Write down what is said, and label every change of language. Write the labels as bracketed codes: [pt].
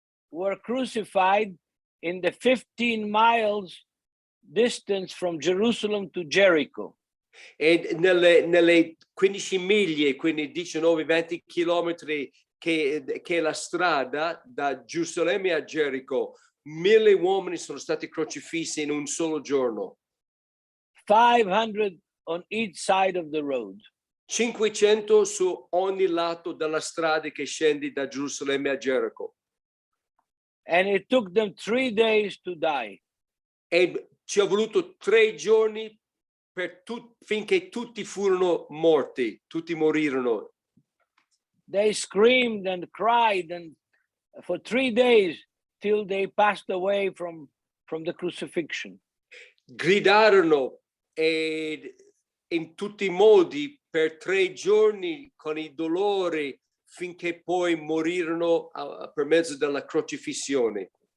[en] were crucified in the 15 miles distance from Jerusalem to Jericho. [it] e nelle 15 miglia, quindi 19-20 chilometri che è la strada da Gerusalemme a Gerico, 1000 uomini sono stati crocifissi in un solo giorno. [en] 500 on each side of the road. [it] 500 su ogni lato della strada che scendi da Gerusalemme a Gerico. [en] And it took them 3 days to die. [it] E ci è voluto 3 giorni finché tutti furono morti, tutti morirono. [en] They screamed and cried and for 3 days till they passed away from the crucifixion. [it] Gridarono in tutti i modi per 3 giorni con i dolori finché poi morirono per mezzo della crocifissione.